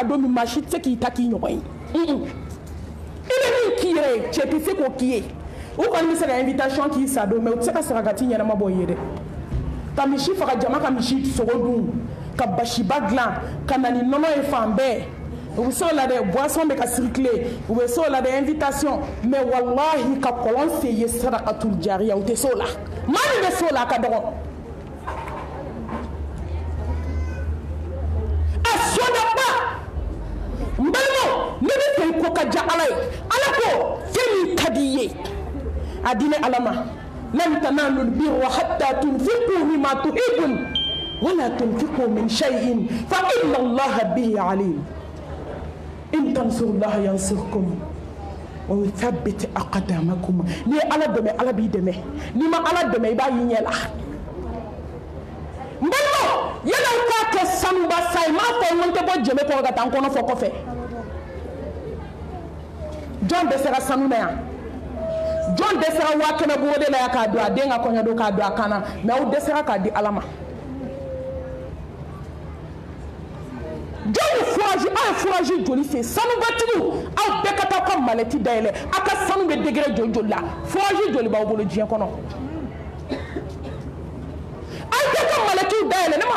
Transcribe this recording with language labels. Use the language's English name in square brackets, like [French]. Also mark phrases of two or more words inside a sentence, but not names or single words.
[Bambara] don min maa si tɛ se k'i ta k'i ɲɔgɔn ye i bɛ min k'i yɛrɛ ye cɛ tɛ se k'o k'i ye u kɔni bɛ se ka invitation k'i sa don mɛ u tɛ se ka sarakati ɲɛnama bɔ i ye dɛ ka misi faga jama ka misi sogo dun ka basiba dilan ka na ni nɔnɔ ye fan bɛɛ u bɛ se o la dɛ boisson bɛ ka circuler u bɛ se o la dɛ invitation mais wallahi ka kɔlɔn se ye [Arabic] صدقة جارية [Bambara] u tɛ se o la maa min bɛ se o la a ka dɔgɔ a sɔdaba n balimaw ne bɛ fɛ ko ka diya ala ye ala ko fɛn min ka di i ye a di ne ala ma [Arabic] لن تنالوا البر حتى تنفقوا مما تحبون ولا تنفقوا من شيء فإن الله به عليم إن تنصروا الله ينصركم ويثبت أقدامكم [Bambara] ni ala dɛmɛ ala b'i dɛmɛ ni ma ala dɛmɛ i b'a y'i ɲɛ la n balimaw yala i k'a kɛ sanuba sa ye m'a fɔ n tɛ bɔ jɛmɛ kɔrɔ ka taa n kɔnɔ fɔ kɔfɛ jɔn dɛsɛra sanu na yan jɔn dɛsɛra 100 bɔrɔ de la yan k'a don a den ka kɔɲɔ don k'a don a kan na mais aw dɛsɛra k'a di ala ma jɔn furaji aw ye furaji joli se sanubatigiw aw bɛɛ ka taa ka malɛti dayɛlɛ aw ka sanu bɛ degré joli joli la furaji joli b'aw bolo diɲɛ kɔnɔ aw bɛɛ ka malɛtiw dayɛlɛ